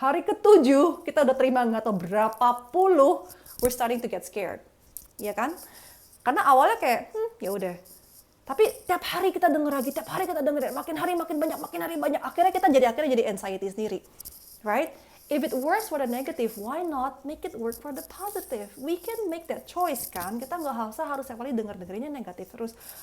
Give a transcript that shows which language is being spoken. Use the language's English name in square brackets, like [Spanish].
[Indonesian] Hari ke-7 kita udah terima nggak tahu berapa puluh. [English] We're starting to get scared. [Indonesian] Iya kan? Karena awalnya kayak, ya udah. Tapi tiap hari kita denger lagi, makin hari makin banyak, akhirnya jadi anxiety sendiri. Right? [English] If it works for the negative, why not make it work for the positive? We can make that choice kan. [Indonesian] Kita nggak usah harus setiap kali dengerinnya negatif terus.